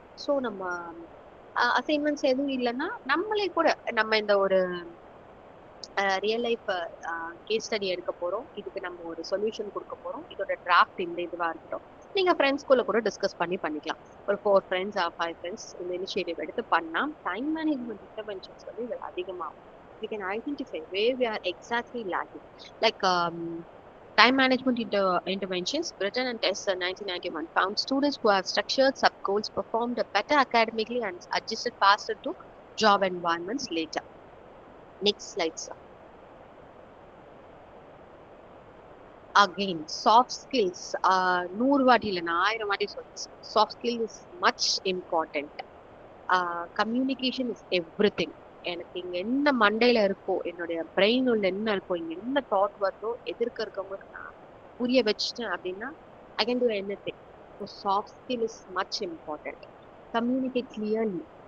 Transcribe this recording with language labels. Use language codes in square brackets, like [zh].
[ta] So நம்ம assignments எதுவும் இல்லைன்னா நம்மளே கூட நம்ம இந்த ஒரு ரியல் லைஃப் கேஸ் ஸ்டடி எடுக்க போறோம், இதுக்கு நம்ம ஒரு சொல்யூஷன் கொடுக்க போறோம், இதோட டிராஃப்ட் இந்த இதுவா இருக்கட்டும், நீங்க ஃப்ரெண்ட்ஸ்குள்ள கூட டிஸ்கஸ் பண்ணி பண்ணிக்கலாம். ஒரு 4 [en] friends or 5 friends [ta] இந்த இனிஷியேட்டிவ் எடுத்து பண்ணா டைம் மேனேஜ்மெண்ட் இன்டர்வென்ஷன்ஸ் வந்து இது அதிகமாகும். [en] We can identify where we are exactly lacking. Like time management interventions, Britain and TESS 1991 found students who have structured sub-goals performed better academically and adjusted faster to job environments later. Next slide, sir. Again, soft skills. [ta] 100 வாட்டி இல்லை, நான் 1000 வாட்டி சொல்றேன். [en] Soft skill is much important. Communication is everything. [ta] எனக்கு இங்க என்ன மண்டையில இருக்கோ, என்னுடைய பிரெயின் உள்ள என்ன இருக்கோ, இங்க என்ன தாட் வருதோ, எதிர்க்க இருக்கவங்களுக்கு நான் புரிய வச்சுட்டேன் அப்படின்னா [en] I can do anything. So soft skill is much important. Communicate clearly.